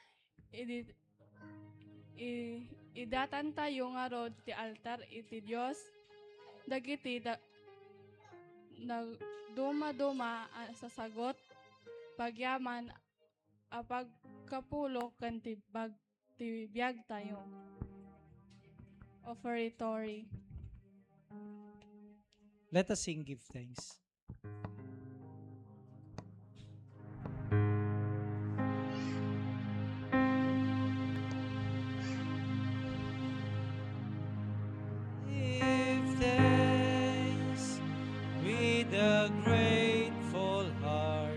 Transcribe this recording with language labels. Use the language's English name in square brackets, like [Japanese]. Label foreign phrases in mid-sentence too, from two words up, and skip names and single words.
[Iloko] idatan tayo nga rod ti altar iti Dios dagiti duma sa sagot pagyaman a pagkapulo ken ti biyag tayo. [English] Offertory. Let us sing, give thanks. Give thanks with a grateful heart.